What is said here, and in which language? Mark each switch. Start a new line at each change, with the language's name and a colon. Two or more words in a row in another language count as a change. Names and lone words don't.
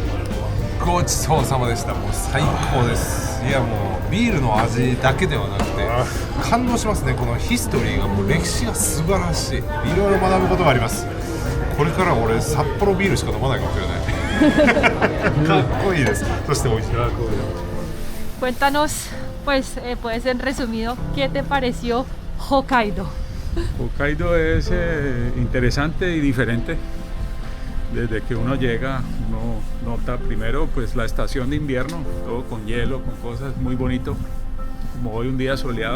Japanese: ごちそうさまでした。もう最高です。いやもうビールの味だけではなくて感動しますね。このヒストリーがもう歴史が素晴らしい。いろいろ学ぶことがあります。これから俺札幌ビールしか飲まないかもしれない。かっこいいです。そして美味しい。
Spanish: Cuéntanos, pues, pues en resumido, ¿qué te pareció Hokkaido? Hokkaido es interesante y diferente. Desde que uno llega, uno nota primero pues la estación de invierno, todo con hielo, con cosas muy bonito, como hoy un día soleado.